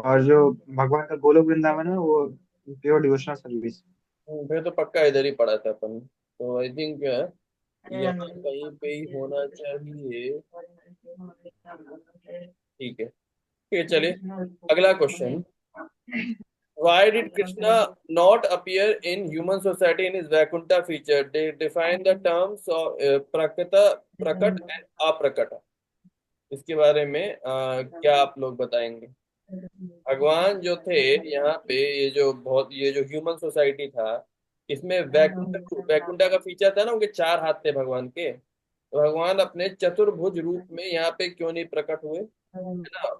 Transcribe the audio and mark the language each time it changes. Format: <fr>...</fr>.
<hi>और जो भगवान का गोलोक वृंदावन है वो प्योर डिवोशनल सर्विस। फिर तो पक्का इधर ही पढ़ा था अपन, तो आई थिंक यहाँ कहीं पे ही होना चाहिए। ठीक है, ठीक है, चलिए अगला question.</hi> <en>Why did Krishna not appear in human society in his Vaikuntha feature? They define the terms of prakat and aprakata.</en> <hi>इसके बारे में क्या आप लोग बताएंगे? भगवान जो थे यहाँ पे, ये जो ह्यूमन सोसाइटी था, इसमें वैकुंठा का फीचर था ना, उनके 4 हाथ थे भगवान के, तो भगवान अपने चतुर्भुज रूप में यहाँ पे क्यों नहीं प्रकट हुए, है ना।</hi>